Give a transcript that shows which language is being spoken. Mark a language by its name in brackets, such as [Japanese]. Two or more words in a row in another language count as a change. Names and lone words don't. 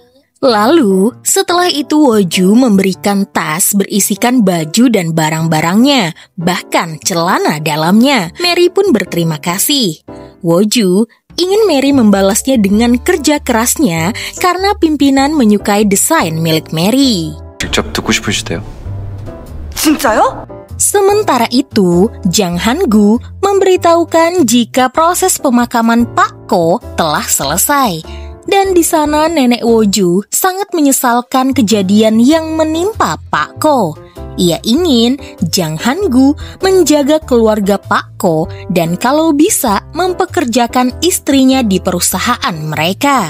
[Indonesian] Lalu, setelah itu Woju memberikan tas berisikan baju dan barang-barangnya, bahkan celana dalamnya. Mary pun berterima kasih. Woju ingin Mary membalasnya dengan kerja kerasnya karena pimpinan menyukai desain milik Mary. [Korean] 직접 듣고 싶으시대요. 진짜요? [Indonesian] Sementara itu, Jang Han-gu memberitahukan jika proses pemakaman Pak Ko telah selesai. Dan di sana nenek Woju sangat menyesalkan kejadian yang menimpa Pak Ko. Ia ingin Jang Han-gu menjaga keluarga Pak Ko dan kalau bisa mempekerjakan istrinya di perusahaan mereka.